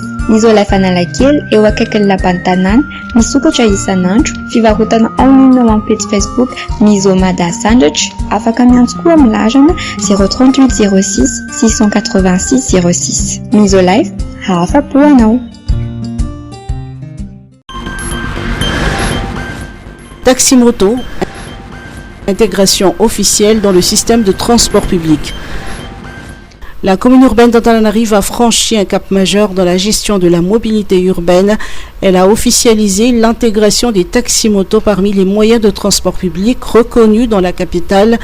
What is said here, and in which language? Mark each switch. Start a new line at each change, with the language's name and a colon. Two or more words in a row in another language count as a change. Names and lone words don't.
Malagasy: Misolife Analakely eo akaikin'ny lapan'ny tanàna, misokatra isan'andro, fivarotana online ao amin'ny page Facebook Misomada Sandwich, afaka miantso koa amin'ny larana 038 06 686 06. Misolife, afa-po anao.
French: taxi-moto, intégration officielle dans le système de transport public. La commune urbaine d'Antananarivo a franchi un cap majeur dans la gestion de la mobilité urbaine. Elle a officialisé l'intégration des taxis-motos parmi les moyens de transport public reconnus dans la capitale.